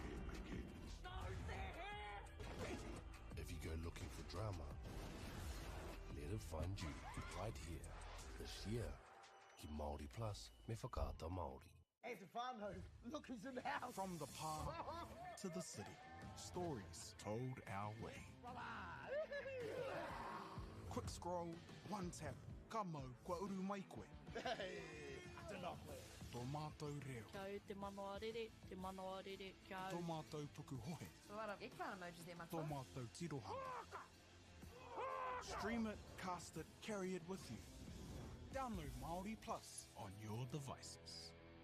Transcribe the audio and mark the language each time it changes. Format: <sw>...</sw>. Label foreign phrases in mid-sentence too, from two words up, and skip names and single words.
<en>If you go looking for drama, let it find you right here. This year,</en> <mi>ki Māori Plus me whakaata Māori.</mi> <en>Hey, Stefano, look who's in the house. From the park to the city, stories told our way. Quick scroll, one tap,</en> <mi>ka mau, kua uru mai koe.</mi> <en>Hey, I don't know.</en> <mi>Tō mātou reo. Kia te MāORI, te MāORI, kia Tō mātou puku hohe.</mi> <en>A lot of eggplant emojis there, my</en> <mi>Tō</mi> <en>friend.</en> <mi>mātou tirohanga.</mi> <en>Stream it, cast it, carry it with you. Download MāORI Plus on your devices.</en>